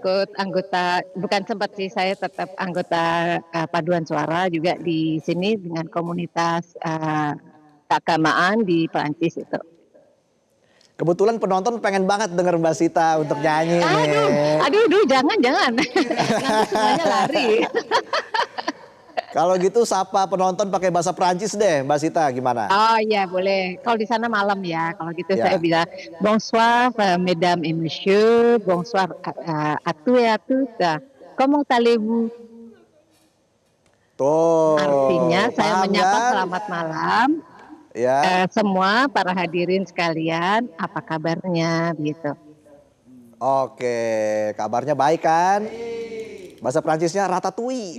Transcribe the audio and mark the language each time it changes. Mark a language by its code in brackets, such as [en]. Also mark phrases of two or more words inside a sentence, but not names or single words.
[id] ikut anggota, bukan sempat sih, saya tetap anggota paduan suara juga di sini dengan komunitas keagamaan di Perancis itu. Kebetulan penonton pengen banget denger Mbak Sita untuk nyanyi Aduh, nih. aduh, jangan. Nanti semuanya lari. Kalau gitu sapa penonton pakai bahasa Prancis deh, Mbak Sita gimana? Oh iya boleh. Kalau di sana malam ya. Kalau gitu saya Ya. bisa [fr] bonsoir, mesdames et messieurs, bonsoir à tous et à toutes. Comment allez-vous? [id] Artinya Tuh, saya paham menyapa kan? selamat malam Ya. semua para hadirin sekalian. Apa kabarnya gitu? Oke, kabarnya baik kan? Bahasa Prancisnya ratatouille.